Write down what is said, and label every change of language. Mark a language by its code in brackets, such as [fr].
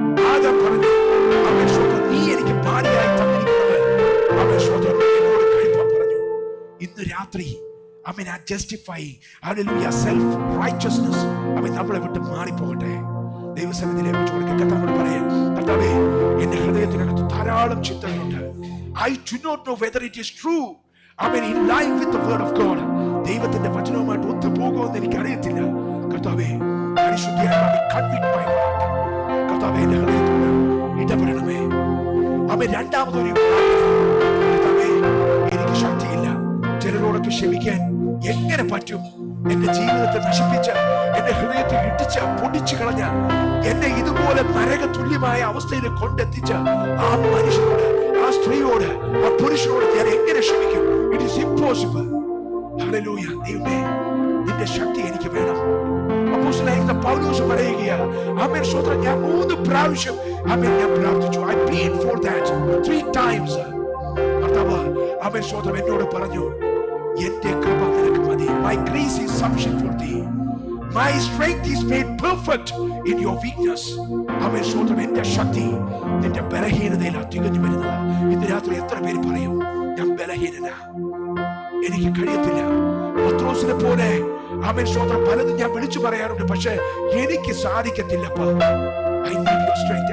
[ml] ആദം പറഞ്ഞു, അവൻ സ്വന്തം നീ എനിക്ക് ഭാര്യയായി തന്നിരിക്കുന്നത് അവൻ സ്വന്തം എന്നോട് കഴിപ്പാൻ പറഞ്ഞു. ഇന്ന് രാത്രി അവൻ ആ ജസ്റ്റിഫൈ സെൽഫ് റൈച്ചസ്നെസ് അവൻ നമ്മളെ വിട്ട് മാറിപ്പോകട്ടെ. ദൈവസന്നിധിയിലേക്ക് ചോദിക്കുക. കർത്താവോട് പറയാം, കർത്താവേ, എന്റെ ഹൃദയത്തിനകത്ത് ധാരാളം ചിന്തകളുണ്ട്. [en] I do not know whether it is true. Amen. In line with the word of God. [ml] ദൈവത്തിന്റെ വചനവുമായിട്ട് ഒത്തുപോകുമെന്ന് എനിക്ക് അറിയത്തില്ല. കർത്താവേ, പരിശുദ്ധാത്മാവേ, convict my heart. കർത്താവേ, എന്റെ ഹൃദയത്തോട് ഇടപെടണമേ. അവൻ രണ്ടാമതൊരു കർത്താവേ, എനിക്ക് ശക്തിയില്ല. ചിലരോടൊക്കെ ക്ഷമിക്കാൻ എങ്ങനെ പറ്റും? എന്റെ ജീവിതത്തെ നശിപ്പിച്ച്, എന്റെ ഹൃദയത്തെ ഇടിച്ച് പൊടിച്ചു കളഞ്ഞ, എന്നെ ഇതുപോലെ നരക തുല്യമായ അവസ്ഥയിൽ കൊണ്ടെത്തിച്ച ആ മനുഷ്യനോട്, ആ സ്ത്രീയോട്, ആ പുരുഷനോട് ഞാൻ എങ്ങനെ ക്ഷമിക്കും? [en] It is impossible. [ml] ഹല്ലേലൂയ. ദൈവമേ, നിന്റെ ശക്തി എനിക്ക് വേണം. അപ്പോസ്തലനായ പൗലോസ് പറയുകയാണ്, ആമേൻ സ്തോത്രം, ഞാൻ 3 പ്രാവശ്യം ആമേൻ ഞാൻ പ്രാർത്ഥിച്ചു. [en] I prayed for that 3 times. [ml] കർത്താവ് ആമേൻ സ്തോത്രം എന്നോട് പറഞ്ഞു, എന്റെ കൃപ നിനക്ക് മതി. [en] My grace is sufficient for thee. My strength is made perfect in your weakness. [ml] ആമേൻ സ്തോത്രം, എന്റെ ശക്തി നിന്റെ ബലഹീനതയിലാണ് തികഞ്ഞു വരുന്നത്. ഇന്ന് രാത്രി എത്ര പേര് പറയും, ഞാൻ ബലഹീനനാ, എനിക്ക് കഴിയത്തില്ല. പത്രോസിനെ പോലെ ആമേൻ സ്തോത്രം പലതും ഞാൻ വിളിച്ചു പറയാറുണ്ട്, പക്ഷെ എനിക്ക് സാധിക്കത്തില്ലപ്പ. [en] I need your strength.